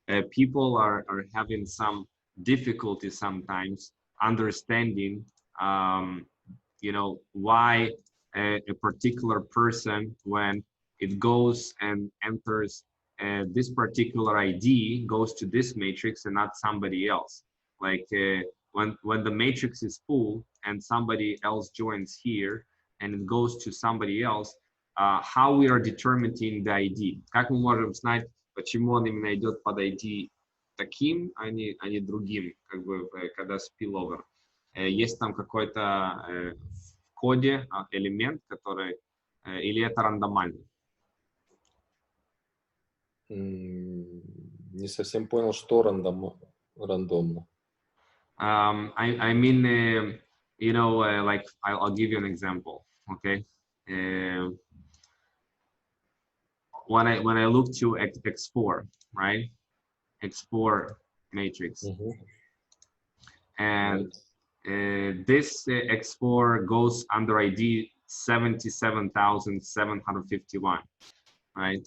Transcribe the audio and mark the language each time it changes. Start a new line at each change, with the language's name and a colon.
English: People are having some difficulty sometimes understanding, you know, why a particular person, when it goes and enters this particular ID, goes to this matrix and not somebody else. Like when the matrix is full and somebody else joins here and it goes to somebody else, how we are determining the ID.
Russian: Как мы можем знать, почему он именно идет под ID таким, а не другим, как бы, когда spillover. Есть там какой-то в коде элемент, который, или это рандомально? Не совсем понял, что рандомно.
English: I mean, you know, like I'll give you an example, okay? When I look to X4, right? X4 matrix, and this X4 goes under ID 77,751, right?